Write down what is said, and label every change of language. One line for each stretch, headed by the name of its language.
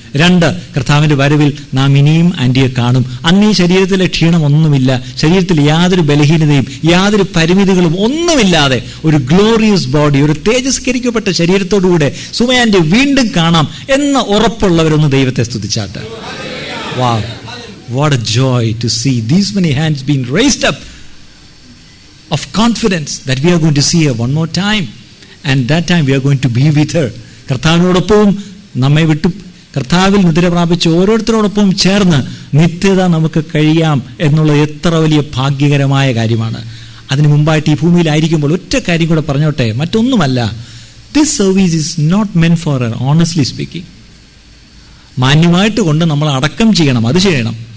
Malayalam: 2, കർത്താവിൻ്റെ വരവിൽ നാം ഇനിയും ആൻറ്റിയെ കാണും. അന്ന് ഈ ശരീരത്തിലെ ക്ഷീണമൊന്നുമില്ല, ശരീരത്തിൽ യാതൊരു ബലഹീനതയും യാതൊരു പരിമിതികളും ഒന്നുമില്ലാതെ ഒരു ഗ്ലോറിയസ് ബോഡി, ഒരു തേജസ്കരിക്കപ്പെട്ട ശരീരത്തോടുകൂടെ സുമയാൻറ്റി വീണ്ടും കാണാം എന്ന ഉറപ്പുള്ളവരൊന്ന് ദൈവത്തെ സ്തുതിച്ചാട്ടെ.
English: Wow, what a joy to see these many hands being raised up of confidence that we are going to see her one more time, and that time we are going to be with her.
Malayalam: കർത്താവിനോടൊപ്പവും നമ്മെ വിട്ടു കർത്താവിൽ നിദ്ര പ്രാപിച്ച് ഓരോരുത്തരോടൊപ്പം ചേർന്ന് നിത്യത നമുക്ക് കഴിയാം എന്നുള്ളത് എത്ര വലിയ ഭാഗ്യകരമായ കാര്യമാണ്. അതിനു മുമ്പായിട്ട് ഈ ഭൂമിയിലായിരിക്കുമ്പോൾ ഒറ്റ കാര്യം കൂടെ പറഞ്ഞോട്ടെ, മറ്റൊന്നുമല്ല.
English: This service is not meant for her, honestly speaking.
Malayalam: മാന്യമായിട്ട് കൊണ്ട് നമ്മൾ അടക്കം ചെയ്യണം, അത് ചെയ്യണം.